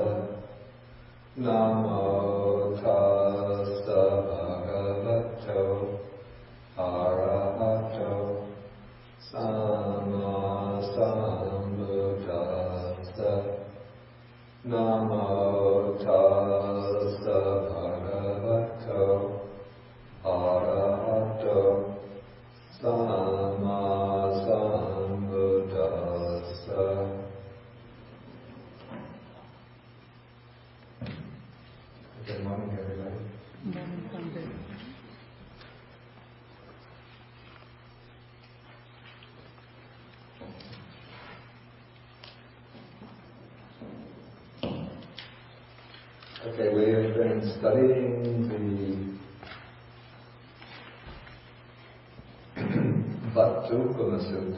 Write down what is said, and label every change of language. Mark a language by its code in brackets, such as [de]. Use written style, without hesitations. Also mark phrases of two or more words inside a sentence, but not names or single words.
[pi] Namo tassa bhagavato arahato samma sambuddhassa. Namo tassa bhagavato arahato samma sambuddhassa. [en] Good morning, everybody. Okay, we have been studying the Vatthupama Sutta.